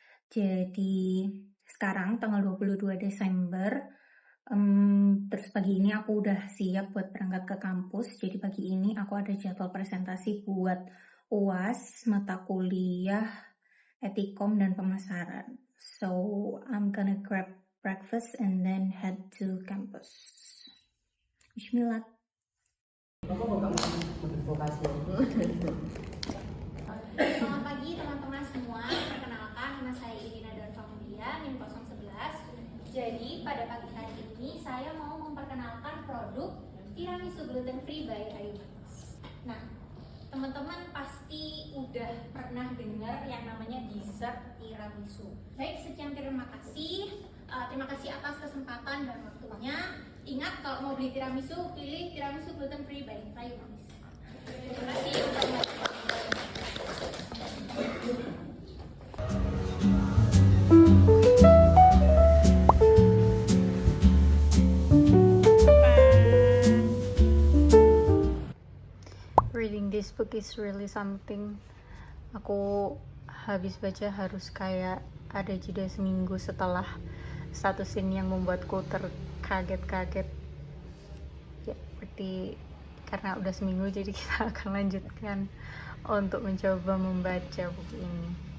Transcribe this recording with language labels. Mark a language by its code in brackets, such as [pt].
[id] Jadi sekarang tanggal 22 Desember. Terus pagi ini aku udah siap buat berangkat ke kampus. Jadi pagi ini aku ada jadwal presentasi buat UAS, mata kuliah, etikom, dan pemasaran. [en] So I'm gonna grab breakfast and then head to campus. [ar] Bismillah. [id] Selamat pagi teman-teman semua. Perkenalkan, nama saya Irina Darva Mulia, NIM 011. Jadi pada pagi hari ini saya mau memperkenalkan produk tiramisu gluten free by Ayu Max. Nah, teman-teman pasti udah pernah dengar yang namanya dessert tiramisu. Baik, sekian terima kasih. Terima kasih atas kesempatan dan waktunya. Ingat, kalau mau beli tiramisu, pilih tiramisu gluten free by Ayu Max. Terima kasih. [en] Reading this book is really something. [id] Aku habis baca harus kayak ada jeda seminggu setelah satu scene yang membuatku terkaget-kaget. Ya, berarti karena udah seminggu jadi kita akan lanjutkan untuk mencoba membaca buku ini.